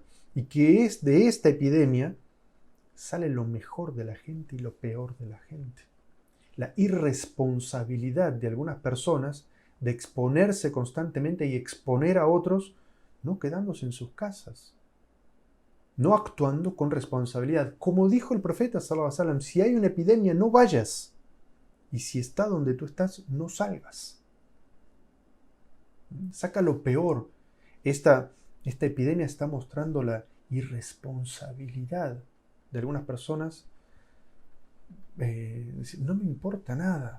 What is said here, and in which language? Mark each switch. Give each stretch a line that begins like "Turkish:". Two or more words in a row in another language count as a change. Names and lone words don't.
Spanish: Y que es de esta epidemia sale lo mejor de la gente y lo peor de la gente. La irresponsabilidad de algunas personas de exponerse constantemente y exponer a otros, no quedándose en sus casas, no actuando con responsabilidad. Como dijo el profeta
Arabic: صلى الله عليه وسلم,
Spanish: si hay una epidemia no vayas, y si está donde tú estás no salgas. Saca lo peor. Esta epidemia está mostrando la irresponsabilidad de algunas personas. No me importa nada.